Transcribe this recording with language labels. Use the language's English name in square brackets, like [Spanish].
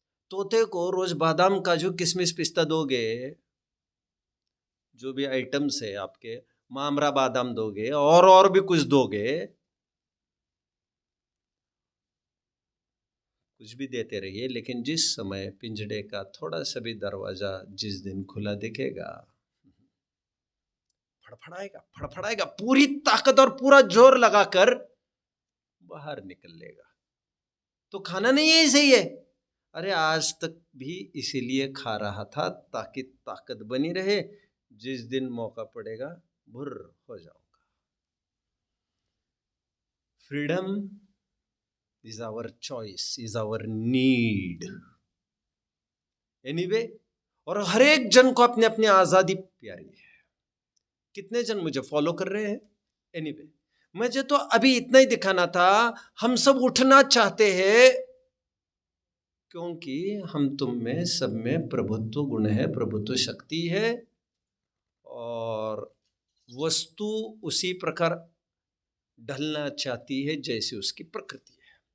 [Hindi] तोते को रोज बादाम, काजू, किशमिश, पिस्ता दोगे, जो भी आइटम्स है आपके, मामरा बादाम दोगे और भी कुछ दोगे, कुछ भी देते रहिए, लेकिन जिस समय पिंजड़े का थोड़ा सा भी दरवाजा जिस दिन खुला दिखेगा, फड़फड़ाएगा, फड़फड़ाएगा, पूरी ताकत और पूरा जोर लगाकर बाहर निकल लेगा। तो खाना नहीं है, इसे ही है। अरे आज तक भी इसीलिए खा रहा था ताकि ताकत बनी रहे, जिस दिन मौका पड़ेगा भुर्र हो जाऊंगा। [English] Freedom is our choice, is our need. [Hindi] Anyway, और हर एक जन को अपनी अपनी आजादी प्यारी है। कितने जन मुझे फॉलो कर रहे हैं? Anyway, मुझे तो अभी इतना ही दिखाना था। हम सब उठना चाहते हैं क्योंकि हम तुम में सब में प्रभुत्व गुण है, प्रभुत्व शक्ति है, और वस्तु उसी प्रकार ढलना चाहती है जैसे उसकी प्रकृति है।